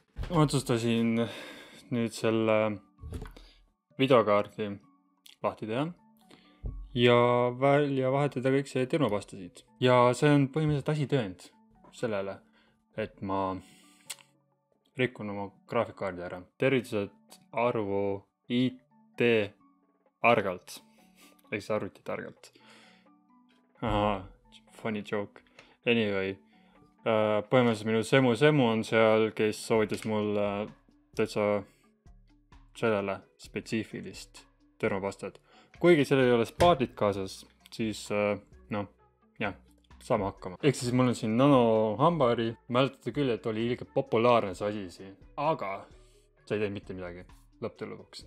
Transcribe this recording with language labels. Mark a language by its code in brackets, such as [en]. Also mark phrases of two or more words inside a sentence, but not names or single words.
[et] Otsustasin nüüd selle videokaardi lahti teha ja välja vahetada kõik see termopasta siit. Ja see on põhimõtteliselt asitõend sellele, et ma rikkun oma graafikkaardi ära. Tervitused Arvo IT Argalt, ehk siis arvuti targalt. [en] Funny joke. Anyway, [et] põhimõtteliselt minu semu on seal, kes soovitas mul täitsa sellele spetsiifilist termopastat. Kuigi sellel ei ole spaadit kaasas, siis jah, saame hakkama. Ehk siis mul on siin nano hambari. Mäletate küll, et oli ilge populaarne see asi siin, aga see ei tee mitte midagi lõppu lõpuks.